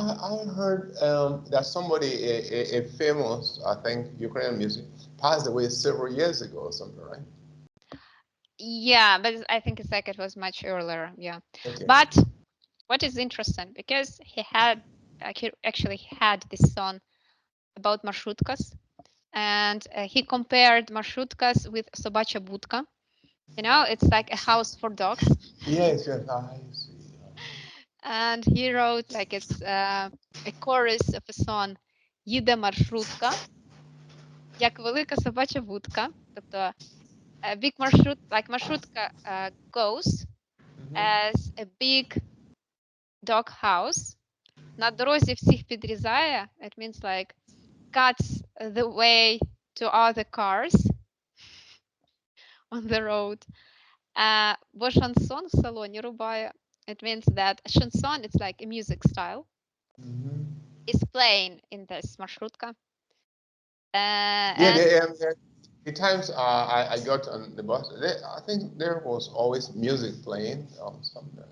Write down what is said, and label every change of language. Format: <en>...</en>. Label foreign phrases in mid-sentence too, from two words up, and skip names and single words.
<en>I heard that somebody, a famous, I think, Ukrainian music, passed away several years ago or something, right? Yeah, but I think it's like it was much earlier. Yeah, Okay. but what is interesting because he actually had this song about marshutkas, and he compared marshutkas with</en> <ru>собачья будка.</ru> <en>You know, it's like a house for dogs. Yes, yes, I see. And he wrote like it's a chorus of a song</en> <uk>їде маршрутка, як велика собача будка.</uk> <en>Тобто a big marshut, like marshrutka goes Mhm. as a big dog house.</en> <uk>На дорозі всіх підрізає.</uk> <en>It means like cuts the way to other cars on the road.</en> <uk>Бо шансон в салоні рубає.</uk> <en>It means that chanson, it's like a music style, Mhm. is playing in this marshrutka. Yeah, And the times I got on the bus, I think there was always music playing somewhere.</en>